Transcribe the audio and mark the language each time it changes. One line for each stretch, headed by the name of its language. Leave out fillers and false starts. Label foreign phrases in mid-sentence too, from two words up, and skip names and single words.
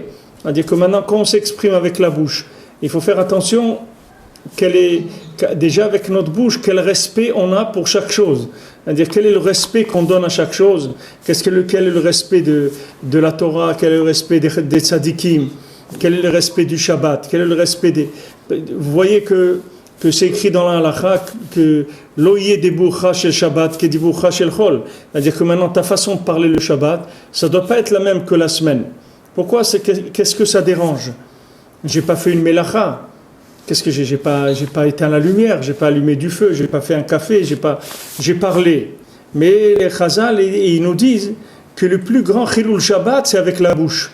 French: C'est-à-dire que maintenant, quand on s'exprime avec la bouche, il faut faire attention déjà avec notre bouche, quel respect on a pour chaque chose. C'est-à-dire quel est le respect qu'on donne à chaque chose. Quel est le respect de la Torah, quel est le respect des tzadikim, quel est le respect du Shabbat, quel est le respect des... Vous voyez que c'est écrit dans la halakha que
Hebrew: לא יהא דיבורך של שבת כדיבורך של חול.
French: C'est-à-dire que maintenant ta façon de parler le Shabbat, ça ne doit pas être la même que la semaine. Pourquoi? Qu'est-ce que ça dérange? J'ai pas fait une melacha. Qu'est-ce que j'ai pas éteint la lumière, j'ai pas allumé du feu, j'ai pas fait un café, j'ai parlé. Mais les Chazal, ils nous disent que le plus grand
Hebrew: חילול שבת,
French: c'est avec la bouche.